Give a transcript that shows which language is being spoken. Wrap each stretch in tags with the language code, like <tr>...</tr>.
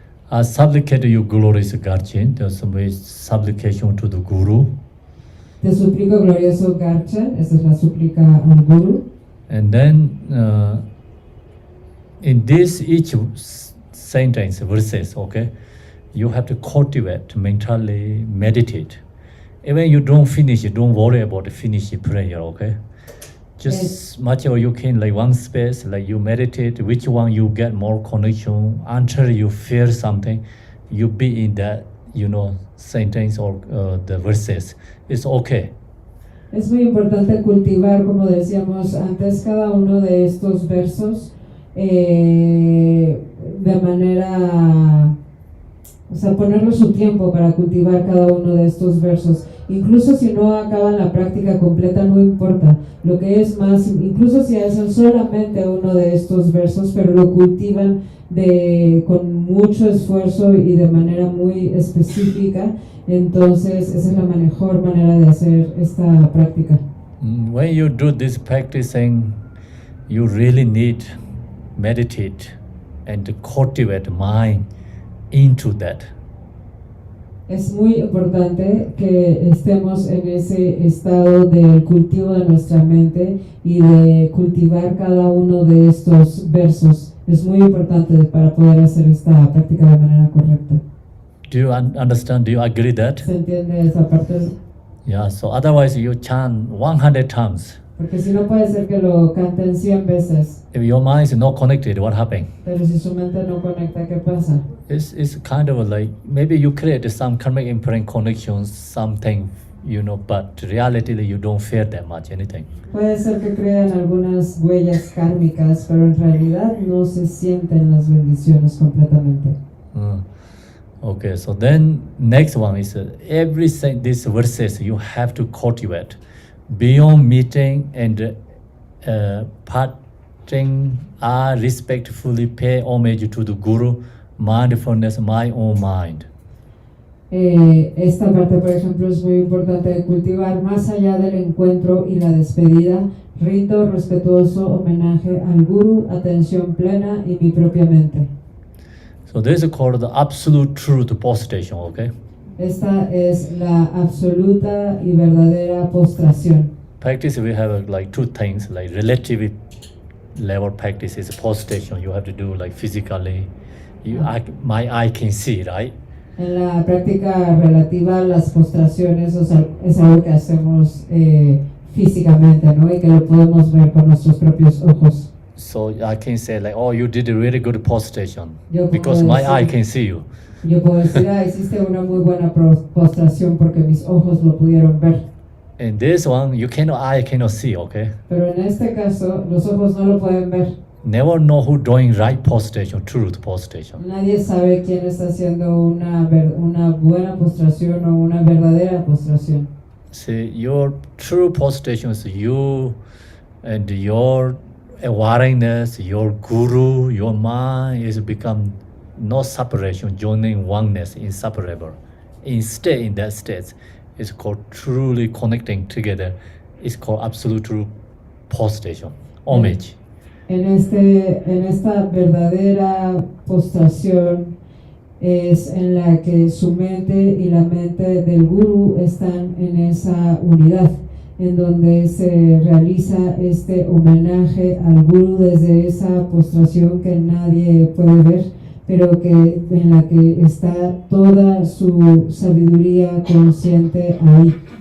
<en>I supplicate you, glorious Guardian. There's some supplication to the Guru.</en> <es>Te suplico, glorioso Garchen, esa es la súplica al Guru.</es> <en>And then in this each sentence, verses, okay, you have to cultivate, mentally meditate. Even you don't finish, don't worry about finishing prayer, okay? Just much as you can, like one space, like you meditate, which one you get more connection until you feel something, you be in that, sentence or the verses. It's okay.</en> <es>Es muy importante cultivar, como decíamos antes, cada uno de estos versos de manera, ponerle su tiempo para cultivar cada uno de estos versos. Incluso si no acaban la práctica completa, no importa. Lo que es más, incluso si hacen solamente uno de estos versos, pero lo cultivan con mucho esfuerzo y de manera muy específica, entonces esa es la mejor manera de hacer esta práctica.</es> <en>When you do this practicing, you really need meditate and cultivate mind into that.</en> <es>Es muy importante que estemos en ese estado del cultivo de nuestra mente y de cultivar cada uno de estos versos. Es muy importante para poder hacer esta práctica de manera correcta.</es> <en>Do you understand? Do you agree that?</en> <es>¿Se entiende esa parte?</es> <en>Yeah, so otherwise you chant 100 times.</en> <es>Porque si no puede ser que lo canten 100 veces.</es> <en>If your mind is not connected, what happens?</en> <es>Pero si su mente no conecta, ¿qué pasa?</es> <en>It's kind of like maybe you create some karmic imprint connections, something but reality you don't fear that much anything.</en> <es>Puede ser que crean algunas huellas kármicas, pero en realidad no se sienten las bendiciones completamente.</es> <en>Okay, so then next one is everything, these verses you have to cultivate. Beyond meeting and parting, I respectfully pay homage to the Guru, mindfulness, my own mind.</en> <es>Esta parte, por ejemplo, es muy importante de cultivar. Más allá del encuentro y la despedida, rindo respetuoso homenaje al Guru, atención plena y mi propia mente.</es> <en>So this is called the absolute truth postation, okay?</en> <es>Esta es la absoluta y verdadera postración.</es> <en>Practice, we have like two things, like relative level practice is postation. You have to do like physically. My eye can see, right?</en> <es>En la práctica relativa a las postraciones, o sea, es algo que hacemos físicamente, ¿no? Y que lo podemos ver con nuestros propios ojos.</es> <en>So I can say like, oh, you did a really good postation</en> <es>Yo</es> <en>because</en> <es>puedo</es> <en>my</en> <es>decir-</es> <en>eye can see you.</en> <es>Yo puedo decir, hiciste una muy buena postración porque mis ojos lo pudieron ver.</es> <en>In this one, eye cannot see, okay?</en> <es>Pero en este caso, los ojos no lo pueden ver.</es> <en>Never know who doing right postation, truth postation.</en> <es>Nadie sabe quién está haciendo una buena postración o una verdadera postración.</es> <en>See, your true postation is you and your awareness, your guru, your mind is become no separation, joining oneness, inseparable. Instead, in that state, it's called truly connecting together. It's called absolute true postation, homage.</en> <es>En esta verdadera postración es en la que su mente y la mente del Guru están en esa unidad, en donde se realiza este homenaje al Guru desde esa postración que nadie puede ver, pero en la que está toda su sabiduría consciente ahí.</es>